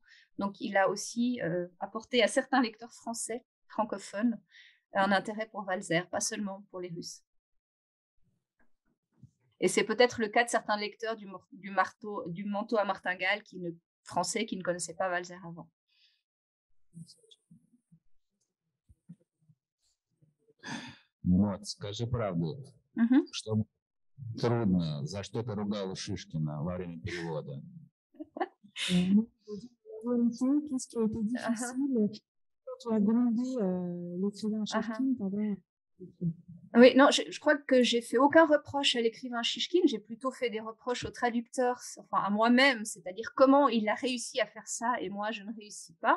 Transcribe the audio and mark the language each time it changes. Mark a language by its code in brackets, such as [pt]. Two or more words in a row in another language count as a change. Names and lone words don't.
[fr] Donc il a aussi apporté à certains lecteurs français, francophones, un intérêt pour Walser, pas seulement pour les Russes. Et c'est peut-être le cas de certains lecteurs du manteau à martingale français qui ne connaissaient pas Walser avant. [ru] Вот, скажи правду, что трудно, за что ты ругала Шишкина во время перевода? [fr] Qu'est-ce qui a été difficile quand tu as grondé l'écrivain Shishkin pendant... Oui, non, je crois que j'ai fait aucun reproche à l'écrivain Shishkin, j'ai plutôt fait des reproches au traducteur, enfin à moi-même, c'est-à-dire comment il a réussi à faire ça et moi je ne réussis pas.